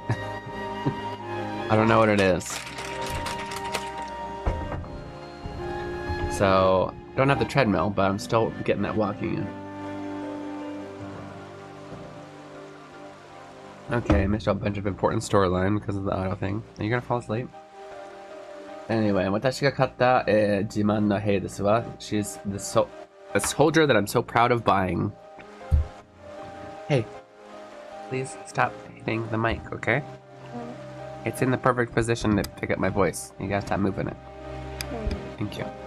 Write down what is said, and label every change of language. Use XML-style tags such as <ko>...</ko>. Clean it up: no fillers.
<en>I don't know what it is. So, I don't have the treadmill, but I'm still getting that walking in. Okay, I missed a bunch of important storyline because of the auto thing. Are you gonna fall asleep? Anyway,</en> <ja>私が買った、自慢の兵ですわ。</ja> <en>She's a soldier that I'm so proud of buying. Hey, please stop hitting the mic, okay? It's in the perfect position to pick up my voice. You gotta stop moving it. Thank you.</en>